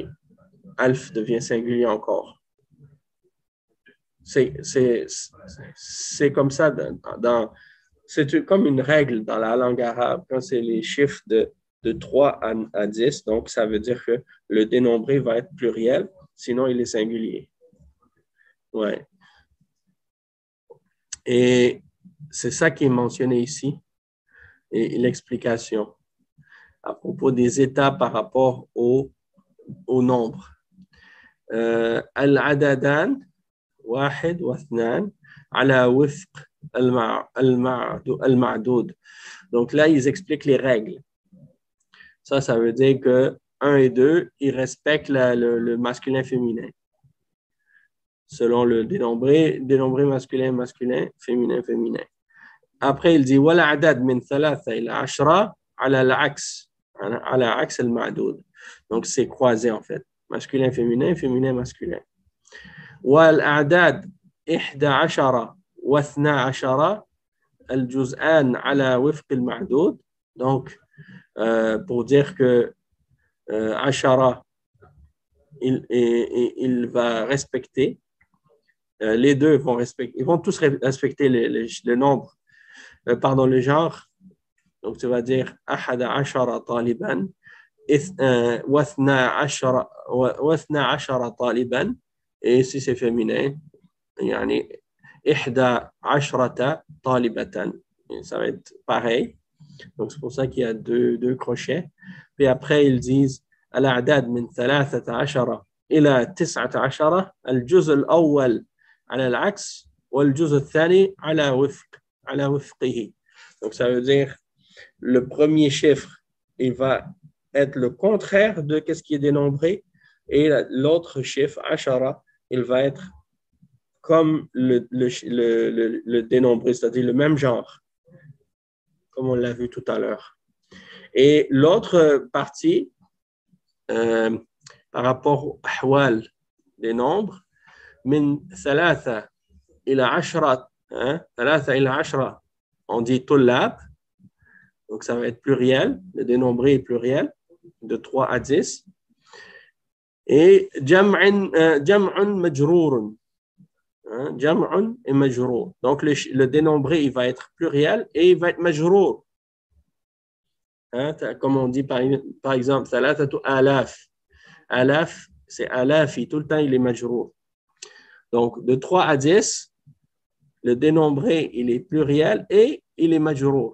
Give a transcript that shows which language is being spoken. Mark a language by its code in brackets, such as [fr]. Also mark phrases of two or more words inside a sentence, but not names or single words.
[fr] Alf devient singulier encore. C'est comme ça, c'est comme une règle dans la langue arabe, quand c'est les chiffres de 3 à 10, donc ça veut dire que le dénombré va être pluriel, sinon il est singulier. Ouais. Et c'est ça qui est mentionné ici, et l'explication à propos des états par rapport au nombre. [ar] العددان واحد واثنان على وفق المعدود. [fr] Donc là, ils expliquent les règles. Ça veut dire que 1 et 2, ils respectent le masculin-féminin. Selon le dénombré masculin, féminin. Après, il dit [ar] والأعداد من ثلاثة إلى عشرة على العكس المعدود. [fr] Donc, c'est croisé en fait. Masculin, féminin, masculin. [ar] والأعداد 11 و12 الجزءان على وفق المعدود. [fr] Donc, pour dire que ashara, il va respecter, les deux vont respecter, ils vont tous respecter le nombre, le genre. Donc, tu vas dire [ar] أحد عشر طالبا واثنا عشر طالبا, [fr] et si c'est féminin, [ar] يعني إحدى عشرة طالبة. [fr] Ça va être pareil. Donc, c'est pour ça qu'il y a deux crochets. Puis après, ils disent [ar] الأعداد من 13 إلى 19 الجزء الأول على العكس والجزء الثاني على وفقه. [fr] Donc, ça veut dire le premier chiffre, il va être le contraire de ce qui est dénombré, et l'autre chiffre, ashara, il va être comme le dénombré, c'est-à-dire le même genre, comme on l'a vu tout à l'heure. Et l'autre partie, par rapport au ahwal des nombres, [ar] من ثلاثة إلى عشرة ثلاثة إلى عشرة, [fr] on dit tullab, donc ça va être pluriel, le dénombré est pluriel, de 3 à 10. [ar] Et جمع مجرور جمع et majrour. [fr] Donc le dénombré, il va être pluriel et il va être majrour. Comme on dit par exemple, [ar] ثلاثة آلاف. [fr] Alaf, c'est alafi, tout le temps il est majrour. Donc de 3 à 10, le dénombré, il est pluriel et il est majrour.